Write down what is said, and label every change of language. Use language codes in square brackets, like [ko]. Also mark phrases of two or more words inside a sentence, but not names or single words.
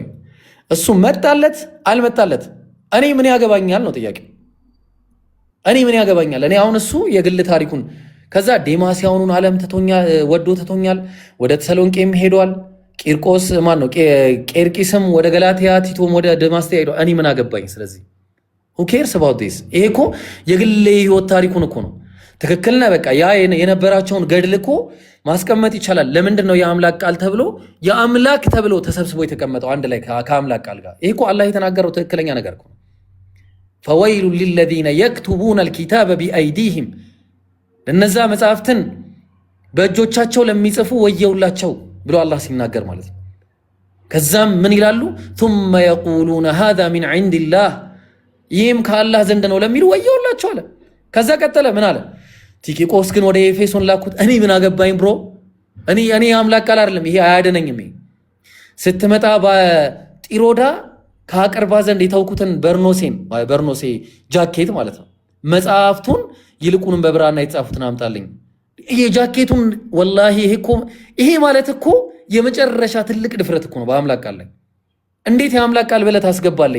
[am] እሱ መጣለት አልመጣለት እኔ ምን ያገባኛል ነው ጥያቄ። እኔ ምን ያገባኛል? እኔ አሁን እሱ የግል ታሪኩን ከዛ ዴማስያኑን ዓለም ወዶ ትቶኛል፣ ወደ ተሰሎንቄም ሄዷል። ቂርቆስ ማን ነው? ቄርቂስም ወደ ገላትያ፣ ቲቶም ወደ ደማስቆ ሄዷል። እኔ ምን አገባኝ? [en] ስለዚህ who cares about this? [am] ይሄ እኮ የግል ህይወት ታሪኩን እኮ ነው። ትክክል ነህ። በቃ ያ የነበራቸውን ገድል እኮ ማስቀመጥ ይቻላል። ለምንድን ነው የአምላክ ቃል ተብሎ የአምላክ ተብሎ ተሰብስቦ የተቀመጠው አንድ ላይ ከአምላክ ቃል ጋር? ይሄ እኮ አላህ የተናገረው ትክክለኛ ነገር እኮ ነው። [ar] فويل للذين يكتبون الكتاب بأيديهم፣ [am] ለነዛ መጽሐፍትን በእጆቻቸው ለሚጽፉ ወየውላቸው ብሎ አላህ ሲናገር ማለት ነው። ከዛም ምን ይላሉ? [ar] ثم يقولون هذا من عند الله፣ [am] ይህም ከአላህ ዘንድ ነው ለሚሉ ወየውላቸው አለ። ከዛ ቀጠለ ምን አለ? ቲኪቆስ ግን ወደ ኤፌሶን ላኩት። እኔ ምን አገባኝ ብሮ፣ እኔ አምላክ ቃል አይደለም ይሄ አያደነኝም። ስትመጣ በጢሮዳ ከአቅርባ ዘንድ የተውኩትን በርኖሴ ጃኬት ማለት ነው መጽሐፍቱን ይልቁንም በብራና የተጻፉትን አምጣልኝ። ይሄ ጃኬቱን ወላሂ ይሄ ማለት እኮ የመጨረሻ ትልቅ ድፍረት እኮ ነው በአምላክ ቃል ላይ። እንዴት የአምላክ ቃል ብለህ ታስገባለህ?